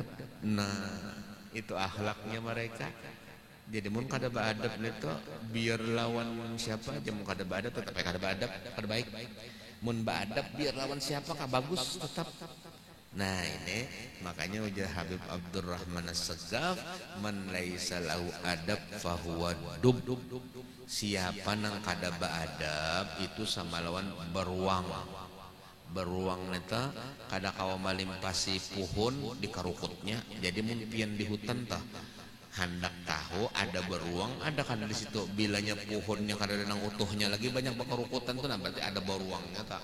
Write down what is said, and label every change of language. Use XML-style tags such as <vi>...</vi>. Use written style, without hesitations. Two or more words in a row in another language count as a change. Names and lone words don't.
<bjn>Nah itu akhlaknya mereka. Jadi mun kada beadab itu biar lawan siapa aja mun kada beadab tetap kada beadab, kada baik. Mun beadab biar lawan siapa kah bagus tetap. Nah ini makanya ujar</bjn> <ar>Habib Abdurrahman As-Saggaf, من ليس له أدب فهو دب.</ar> <bjn>Siapa nang kada beadab itu sama lawan beruang neta kada kawa malimpasi puhun di karukutnya. Jadi mungkin di hutan tah hendak tahu ada beruang ada kan di situ, bilanya puhunnya kada nang utuhnya lagi banyak bakarukutan tuh nah berarti ada beruangnya tah.</bjn>